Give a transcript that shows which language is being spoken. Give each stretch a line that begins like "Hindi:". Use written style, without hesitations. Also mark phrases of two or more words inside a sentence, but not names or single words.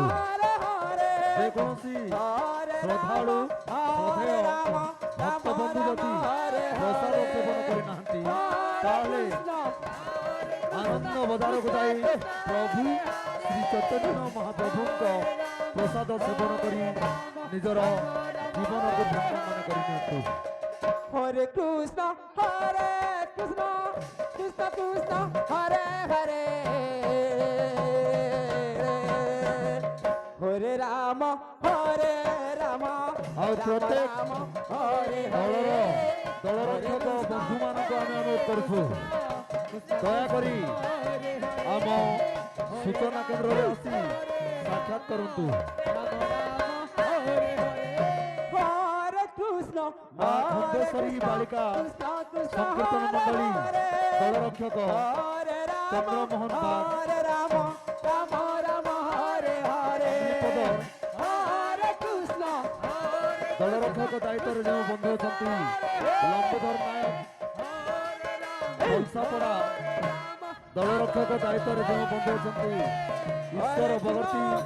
Odia: ଯେକୌଣସି ଶ୍ରଦ୍ଧାଳୁ ଶ୍ରଦ୍ଧେୟ ଭକ୍ତବନ୍ଧୁ ଯଦି ପ୍ରସାଦ ସେବନ କରିନାହାନ୍ତି ତାହେଲେ ଆନନ୍ଦ ବଜାରକୁ ଯାଇ ପ୍ରଭୁ ଶ୍ରୀ ଚୈତନ୍ୟ ମହାପ୍ରଭୁଙ୍କ ପ୍ରସାଦ ସେବନ କରି ନିଜର ଜୀବନକୁ ଧନ୍ୟ ମନେ କରି ନିଅନ୍ତୁ।
Hindi: हरे कृष्ण कृष्ण कृष्ण हरे हरे हरे राम
Odia: ଆଉ ପ୍ରତ୍ୟେକ ଦଳର ରକ୍ଷକ ବନ୍ଧୁମାନଙ୍କୁ ଆମେ ଅନୁରୋଧ କରୁଛୁ ଦୟାକରି ଆମ ସୂଚନା କେନ୍ଦ୍ରରେ ଆସି ସାକ୍ଷାତ କରନ୍ତୁ। ମା ଖଣ୍ଡେଶ୍ୱରୀ ବାଳିକା ସଂକୀର୍ତ୍ତନ ମଣ୍ଡଳୀ ଦଳ ରକ୍ଷକ ଚନ୍ଦ୍ରମୋହନ ଦଳ ରକ୍ଷକ ଦାୟିତ୍ୱରେ ଯେଉଁ ବନ୍ଧୁ ଅଛନ୍ତି ଲମ୍ବୋଧର ନାୟକ ବଂଶାପଡ଼ା ଦଳ ରକ୍ଷକ ଦାୟିତ୍ୱରେ ଯେଉଁ ବନ୍ଧୁ ଅଛନ୍ତି ଈଶ୍ୱର ବଗର୍ତ୍ତୀ